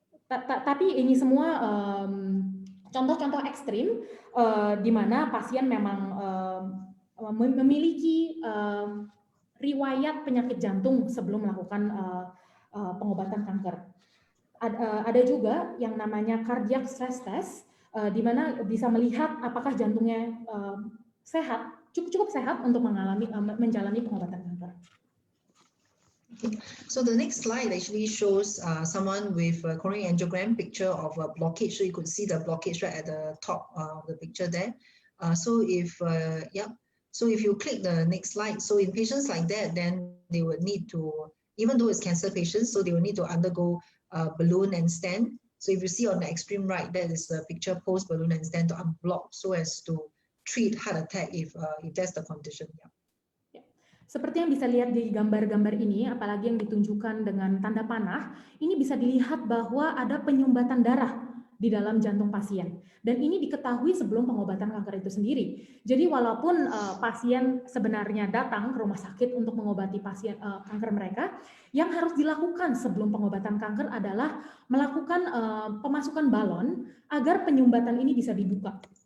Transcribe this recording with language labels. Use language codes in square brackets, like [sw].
[id] Tapi ini semua contoh-contoh ekstrim di mana pasien memang memiliki riwayat penyakit jantung sebelum melakukan pengobatan kanker. Ada juga yang namanya cardiac stress test, di mana bisa melihat apakah jantungnya sehat, cukup sehat untuk menjalani pengobatan kanker. [en] Okay. So the next slide actually shows someone with a coronary angiogram picture of a blockage. So you could see the blockage right at the top of the picture there. So if you click the next slide, so in patients like that, then they would need to, even though it's cancer patients, so they will need to undergo balloon and stent. So if you see on the extreme right, that is the picture post balloon and stent to unblock so as to treat heart attack if that's the condition. Yeah. [id] Seperti yang bisa lihat di gambar-gambar ini, apalagi yang ditunjukkan dengan tanda panah, ini bisa dilihat bahwa ada penyumbatan darah di dalam jantung pasien. Dan ini diketahui sebelum pengobatan kanker itu sendiri. Jadi walaupun pasien sebenarnya datang ke rumah sakit untuk mengobati pasien kanker mereka, yang harus dilakukan sebelum pengobatan kanker adalah melakukan pemasukan balon agar penyumbatan ini bisa dibuka.